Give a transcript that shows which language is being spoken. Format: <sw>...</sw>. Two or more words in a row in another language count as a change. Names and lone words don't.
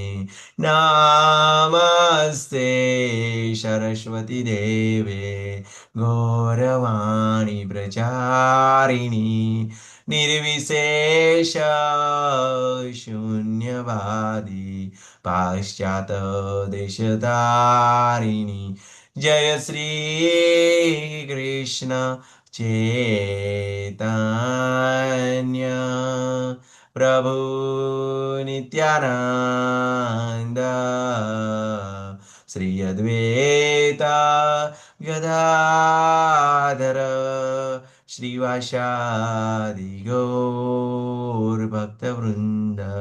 <sa>नमस्ते सरस्वती देवे गौरवाणी प्रचारिणी निर्विशेष शून्यवादी पाश्चात देशतारिणी. जय श्री કૃષ્ણ ચૈતન્ય પ્રભુ નિત્યાનંદ શ્રી અદ્વૈતા ગદાધર શ્રીવાસાદિ ગૌર ભક્તવૃંદ.</sa>